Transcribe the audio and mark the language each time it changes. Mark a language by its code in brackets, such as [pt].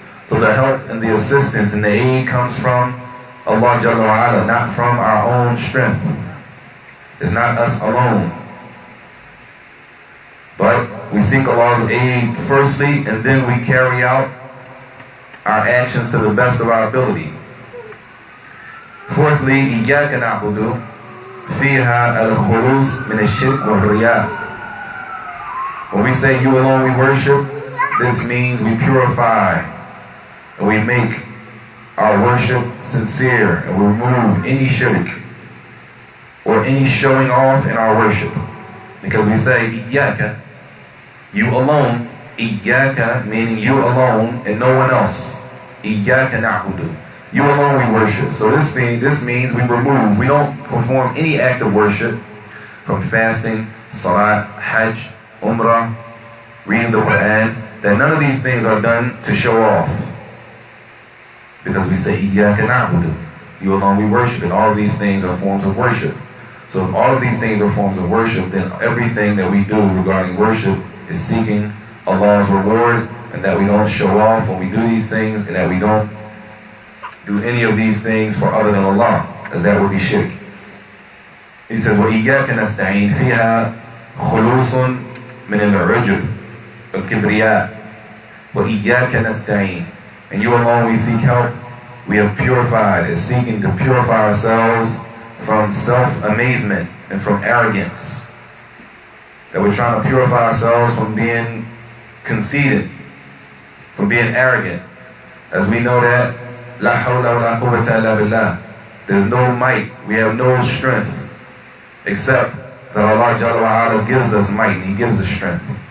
[en] So the help and the assistance and the aid comes from Allah Jalla wa Ala, not from our own strength. It's not us alone. But we seek Allah's aid firstly, and then we carry out our actions to the best of our ability. Fourthly, [ar] إِيَّاكَ نَعْبُدُ فِيهَا الْخُلُوص مِنَ الشِّرْكِ وَالرِّيَاءِ. [en] When we say you alone we worship, this means we purify and we make our worship sincere, and we remove any shirk or any showing off in our worship. Because we say, إِيَّاكَ, you alone, إِيَّاكَ meaning you alone and no one else. [ar] إِيَّاكَ نَعْبُدُ, [en] you alone we worship. So this means we remove, we don't perform any act of worship, from fasting, salat, hajj, umrah, reading the Quran, that none of these things are done to show off. Because we say, [ar] إِيَّاكَ نَعْبُدُ, [en] you alone we worship, and all of these things are forms of worship. So if all of these things are forms of worship, then everything that we do regarding worship is seeking Allah's reward, and that we don't show off when we do these things, and that we don't do any of these things for other than Allah, as that would be shirk. He says, [ar] وَإِيَّاكَ نَسْتَعِينُ فِيهَا خُلُوصٌ مِنَ الْعُجُبِ وَالْكِبْرِيَاءِ وَإِيَّاكَ نَسْتَعِينُ, [en] and you alone we seek help. We have purified, is seeking to purify ourselves from self-amazement and from arrogance. That we're trying to purify ourselves from being conceited, from being arrogant. As we know that, [ar] لَا حَوْلَ وَلَا قُوَّةَ إِلَّا بِاللَّهِ, [en] there's no might, we have no strength, except that Allah Jalla wa Ala gives us might, and He gives us strength.